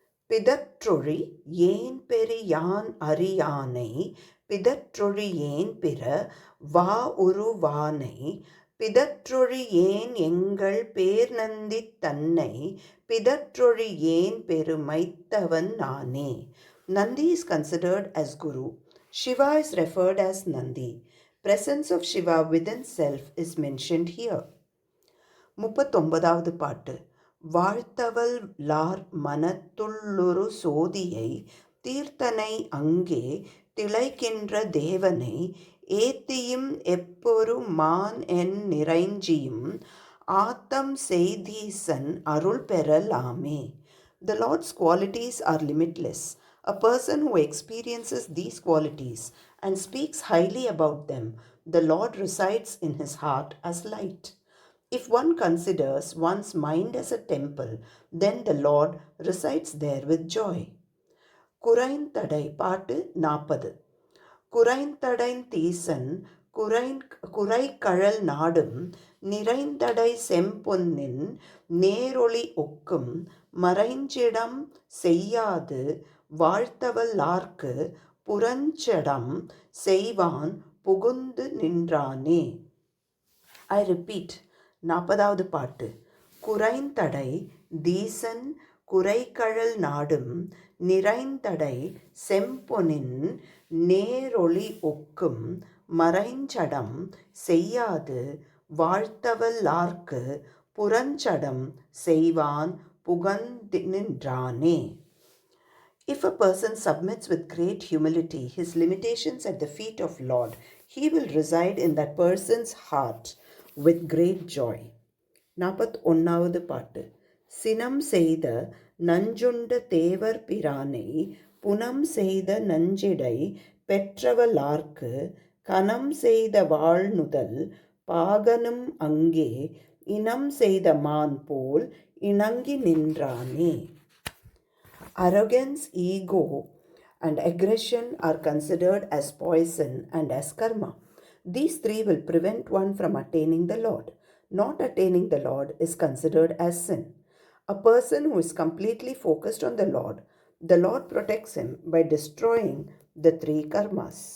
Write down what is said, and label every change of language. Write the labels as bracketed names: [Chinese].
[Tamil] பிதற்றொழி ஏன் பெரியான் அறியானை பிதற்றொழி ஏன் பிற வா உருவானை பிதற்றொழி ஏன் எங்கள் பேர்நந்தி தன்னை பிதற்றொழி ஏன் பெருமைத்தவன் நானே. [English] Nandi is considered as Guru. Shiva is referred as Nandi. Presence of Shiva within self is mentioned here. [Tamil] 39வது பாட்டு. வாழ்த்தவல் லார் மனத்துள்ளுரு சோதியை தீர்த்தனை அங்கே திளைக்கின்ற தேவனை ஏத்தியும் எப்பொரு மான் என் நிறைஞ்சியும் ஆத்தம் செய்தீசன் அருள் பெறலாமே. [English] The Lord's qualities are limitless. A person who experiences these qualities and speaks highly about them, the Lord resides in his heart as light. If one considers one's mind as a temple, then the Lord resides there with joy. [Tamil] குறைந்தடை பாட்டு 40. குறைந்தடைந் தீசன் குறைகழல் நாடும் நிறைந்தடை செம்பொன்னின் நேரொளி ஒக்கும் மறைஞ்சிடம் செய்யாது வாழ்த்தவல் லார்க்கு புறஞ்சடம் செய்வான் புகுந்து நின்றானே. [English] I repeat, [Tamil] 40வது பாட்டு. குறைந்தடை தீசன் குறைகழல் நாடும் நிறைந்தடை செம்பொனின் நேரொளி ஒக்கும் மறைஞ்சடம் செய்யாது வாழ்த்தவல் லார்க்கு புறஞ்சடம் செய்வான் புகந்து நின்றானே. [English] If a person submits with great humility his limitations at the feet of Lord, he will reside in that person's heart with great joy. [Tamil] 41வது பாட்டு. சினம் செய்த நஞ்சுண்ட தேவர் பிரானை புனம் செய்த நஞ்சிடை பெற்றவலார்க்கு கனம் செய்த வாழ்நுதல் பாகனும் அங்கே இனம் செய்த மான் போல் இணங்கி நின்றானே. [English] Arrogance, ego, and aggression are considered as poison and as karma. These three will prevent one from attaining the Lord. Not attaining the Lord is considered as sin. A person who is completely focused on the Lord protects him by destroying the three karmas.